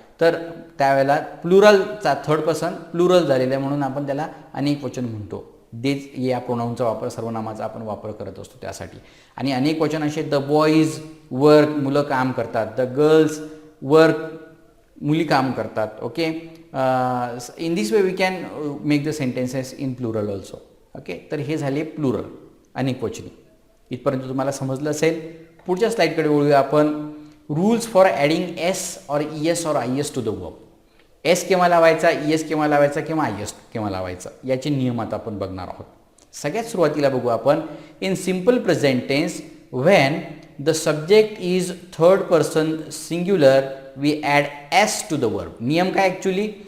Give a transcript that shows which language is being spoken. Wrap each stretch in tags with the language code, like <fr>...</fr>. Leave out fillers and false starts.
<mr>तर त्यावेळेला प्लुरलचा third person plural झालेलं आहे म्हणून आपण त्याला अनेक वचन म्हणतो. देच या प्रोनाऊनचा वापर, सर्वनामाचा आपण वापर करत असतो त्यासाठी. आणि अनेक वचन असे,</mr> <en>the boys work,</en> <mr>मुलं काम करतात,</mr> <en>the girls work,</en> <mr>मुली काम करतात. Okay.</mr> <en>In this way we can make the sentences in plural also. Okay.</en> <mr>तर हे झाले प्लुरल, अनेक वचनी. इथपर्यंत तुम्हाला समजलं असेल. पुढच्या स्लाईडकडे वळूया आपण.</mr> <en>Rules for adding S or E S or I S to the verb.</en> <mr>S केव्हा लावायचा, ई एस केव्हा लावायचा किंवा आय एस केव्हा लावायचा याचे नियम आता आपण बघणार आहोत. सगळ्यात सुरुवातीला बघू आपण.</mr> <en>In simple present tense when the subject is third person singular we add S to the verb.</en> <mr>नियम काय ॲक्च्युली?</mr>